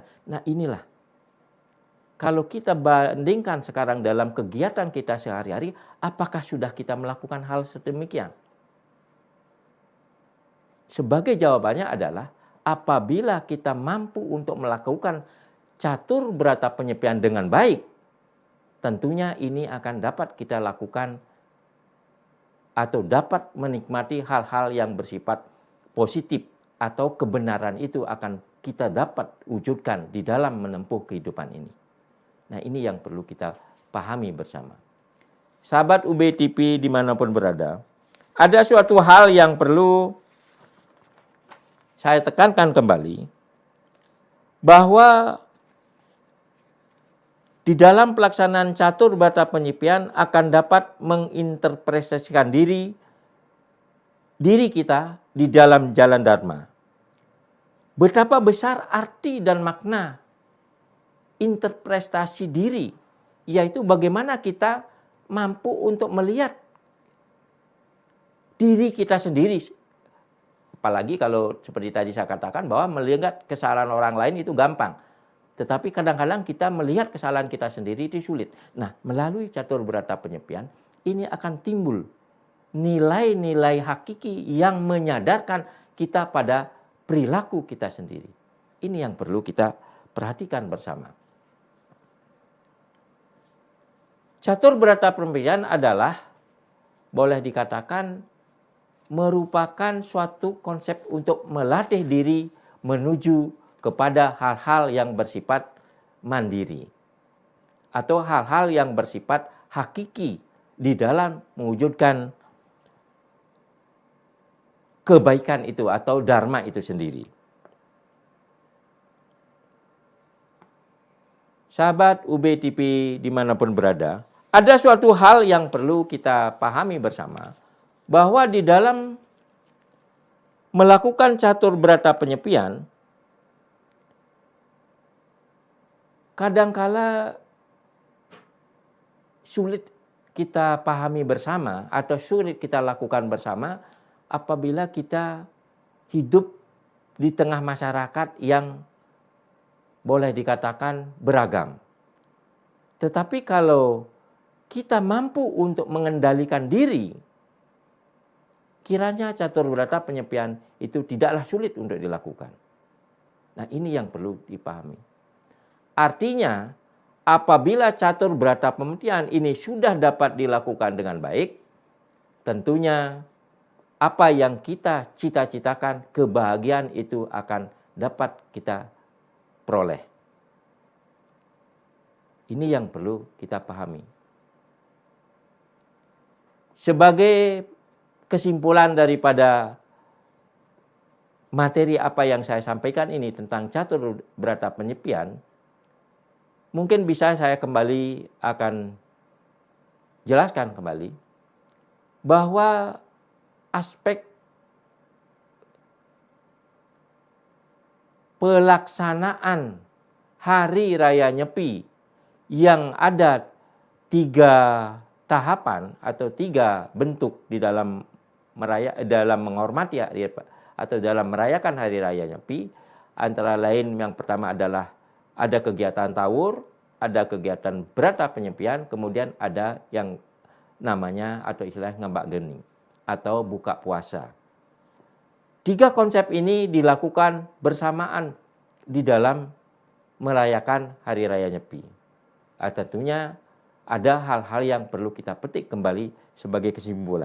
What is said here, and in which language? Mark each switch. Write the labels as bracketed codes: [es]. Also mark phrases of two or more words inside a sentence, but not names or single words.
[id] Nah, inilah. Kalau kita bandingkan sekarang dalam kegiatan kita sehari-hari, apakah sudah kita melakukan hal sedemikian? Sebagai jawabannya adalah apabila kita mampu untuk melakukan catur berata penyepian dengan baik, tentunya ini akan dapat kita lakukan atau dapat menikmati hal-hal yang bersifat positif atau kebenaran itu akan kita dapat wujudkan di dalam menempuh kehidupan ini. Nah, ini yang perlu kita pahami bersama. Sahabat UB TV dimanapun berada, ada suatu hal yang perlu saya tekankan kembali, bahwa di dalam pelaksanaan catur berata penyepian akan dapat menginterpretasikan diri kita di dalam jalan Dharma. Betapa besar arti dan makna interpretasi diri, yaitu bagaimana kita mampu untuk melihat diri kita sendiri. Apalagi kalau seperti tadi saya katakan bahwa melihat kesalahan orang lain itu gampang. Tetapi kadang-kadang kita melihat kesalahan kita sendiri itu sulit. Nah, melalui catur berata penyepian, ini akan timbul nilai-nilai hakiki yang menyadarkan kita pada perilaku kita sendiri. Ini yang perlu kita perhatikan bersama. Catur berata penyepian adalah boleh dikatakan merupakan suatu konsep untuk melatih diri menuju kepada hal-hal yang bersifat mandiri atau hal-hal yang bersifat hakiki di dalam mewujudkan kebaikan itu atau dharma itu sendiri. Sahabat UB TV dimanapun berada, ada suatu hal yang perlu kita pahami bersama, bahwa di dalam melakukan catur berata penyepian, kadangkala sulit kita pahami bersama atau sulit kita lakukan bersama apabila kita hidup di tengah masyarakat yang boleh dikatakan beragam. Tetapi kalau kita mampu untuk mengendalikan diri, kiranya catur berata penyepian itu tidaklah sulit untuk dilakukan. Nah, ini yang perlu dipahami. Artinya, apabila catur berata penyepian ini sudah dapat dilakukan dengan baik, tentunya apa yang kita cita-citakan, kebahagiaan itu akan dapat kita peroleh. Ini yang perlu kita pahami. Sebagai kesimpulan daripada materi apa yang saya sampaikan ini tentang catur berata penyepian, mungkin bisa saya kembali akan jelaskan kembali bahwa aspek pelaksanaan Hari Raya Nyepi yang ada 3 tahapan atau 3 bentuk di dalam menghormati atau dalam merayakan Hari Raya Nyepi, antara lain yang pertama adalah ada kegiatan tawur, ada kegiatan berata penyepian, kemudian ada yang namanya atau istilah ngembak geni atau buka puasa. Tiga konsep ini dilakukan bersamaan di dalam merayakan Hari Raya Nyepi. Tentunya ada hal-hal yang perlu kita petik kembali sebagai kesimpulan.